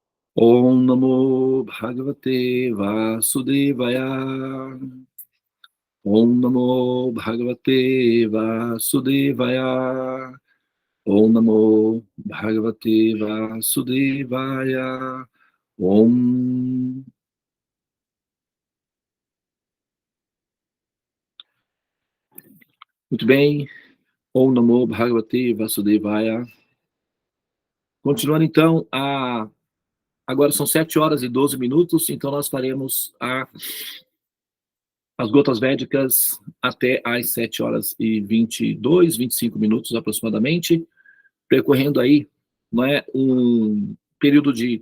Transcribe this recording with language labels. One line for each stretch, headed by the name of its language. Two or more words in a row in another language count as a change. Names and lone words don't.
Sanskrit: Om Namo Bhagavate Vasudevaya. Om Namo Bhagavate Vasudevaya. Om Namo Bhagavate Vasudevaya. Om.
Portuguese: Muito bem.
Sanskrit: Om Namo Bhagavate Vasudevaya.
Portuguese: Continuando então, agora são 7h12, então nós faremos as gotas védicas até às 7h22, 25 minutos aproximadamente, percorrendo aí, não é, um período de...